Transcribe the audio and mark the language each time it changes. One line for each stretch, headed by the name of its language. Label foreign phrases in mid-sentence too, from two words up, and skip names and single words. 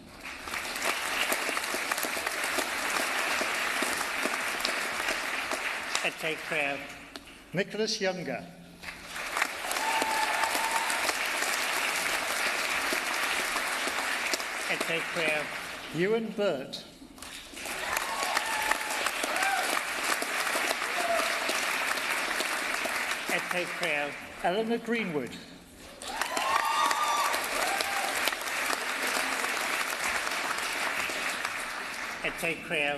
English: Take Quayle. Nicholas Younger. Take Quayle. Ewan Burt. Take Quayle. Eleanor Greenwood. Take Quayle.